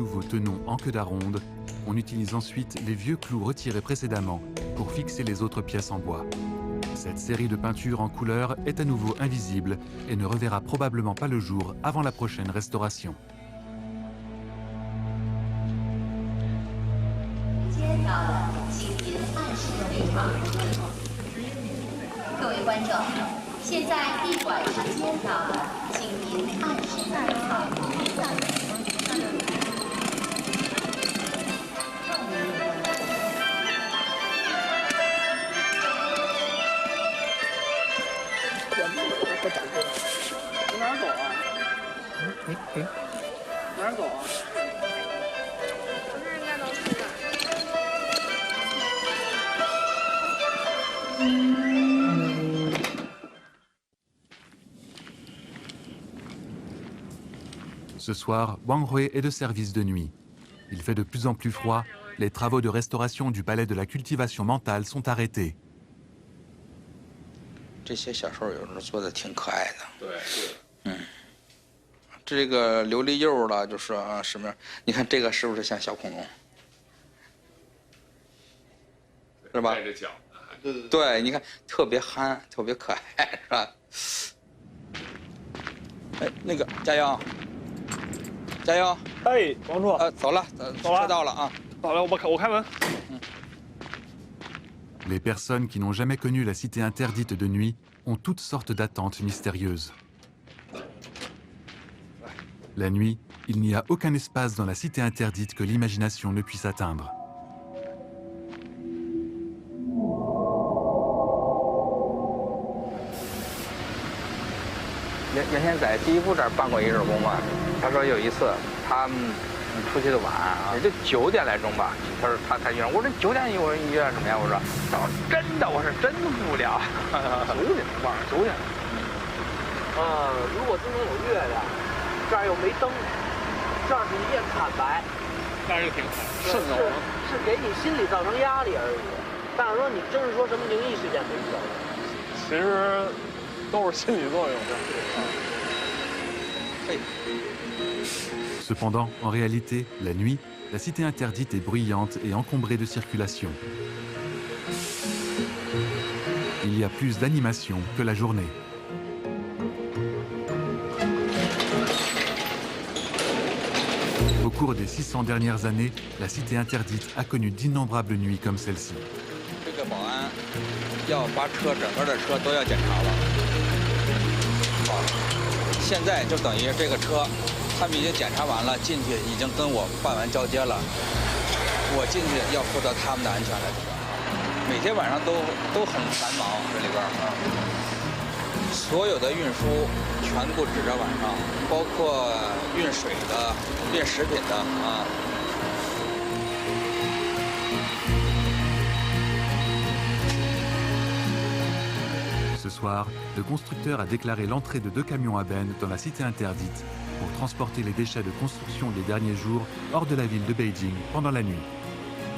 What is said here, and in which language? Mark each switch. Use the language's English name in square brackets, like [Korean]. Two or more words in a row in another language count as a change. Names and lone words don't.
[French] nouveau tenon en queue d'aronde, on utilise ensuite les vieux clous retirés précédemment pour fixer les autres pièces en bois. Cette série de peintures en couleur est à nouveau invisible et ne reverra probablement pas le jour avant la prochaine restauration. [Chinese] 各位观众，现在闭馆时间到了，请您按时在场。往哪儿走啊？哪儿走啊？ [French] Ce soir, Wang Hui est de service de nuit. Il fait de plus en plus froid. Les travaux de restauration du palais de la cultivation mentale sont arrêtés. [Chinese] 这些小时候有时候做的挺可爱的。对。这个琉璃釉了，就是啊什么？你看这个是不是像小恐龙？是吧？带着脚。对，你看特别憨，特别可爱，是吧？哎，那个加油！ 加油！哎，王处。走了，车到了啊！到了，我开门。 [French] Les personnes qui n'ont jamais connu la cité interdite de nuit ont toutes sortes d'attentes mystérieuses. La nuit, il n'y a aucun espace dans la cité interdite que l'imagination ne puisse atteindre. [Chinese] 原先在第一部这儿办过一日工嘛，他说有一次他们出去的晚啊，也就9点来钟吧。他说他约我说9点我说你约什么呀？我说真的，我是真无聊。9点晚上9点。如果今天有月亮，这儿又没灯，这儿是一片惨白，那是挺瘆得慌。是给你心理造成压力而已。但是说你真是说什么灵异事件没有，其实。 都是心理作用的。 [French] Cependant, en réalité, la nuit, la cité interdite est bruyante et encombrée de circulation. Il y a plus d'animation que la journée. Au cours des 600 dernières années, la cité interdite a connu d'innombrables nuits comme celle-ci. [Chinese] 要把车整个的车都要检查了，现在就等于这个车，他们已经检查完了，进去已经跟我办完交接了，我进去要负责他们的安全了。每天晚上都很繁忙，这里边啊，所有的运输全部指着晚上，包括运水的、运食品的啊。 [French] Ce soir, le constructeur a déclaré l'entrée de 2 camions à benne dans la cité interdite pour transporter les déchets de construction des derniers jours hors de la ville de Beijing pendant la nuit.